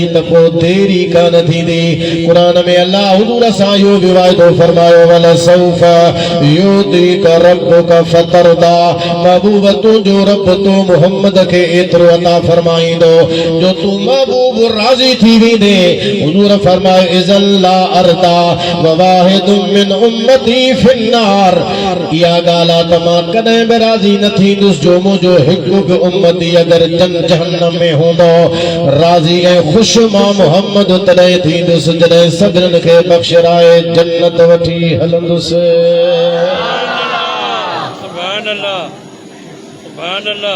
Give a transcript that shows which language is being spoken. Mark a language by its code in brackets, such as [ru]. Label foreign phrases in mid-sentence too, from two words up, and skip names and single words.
[sd] त पोइ देरी कान थींदी क़ुरान में अल्लाह हुज़ूर सां इहो बि वाइदो फरमायो [ar] ولسوف يعطيك ربك فترضى [sd] महबूब तुंहिंजो रब तूं मुहम्मद खे एतिरो अता फरमाईंदो जो तूं महबूब राज़ी थी वेंदे हुज़ूर फरमाए [ar] إذا لا أرضى وواحد من أمتي في النار [sd] इहा ॻाल्हि आहे त मां कॾहिं बि राज़ी न थींदुसि जो मुंहिंजो हिकु बि उम्मती अगरि जहन्नम में हूंदो राज़ी ऐं ख़ुशि मां मुहम्मद तॾहिं थींदुसि जॾहिं सभिनीनि खे बख़्शराए जन्नत वठी हलंदुसि [ar] سبحان الله سبحان الله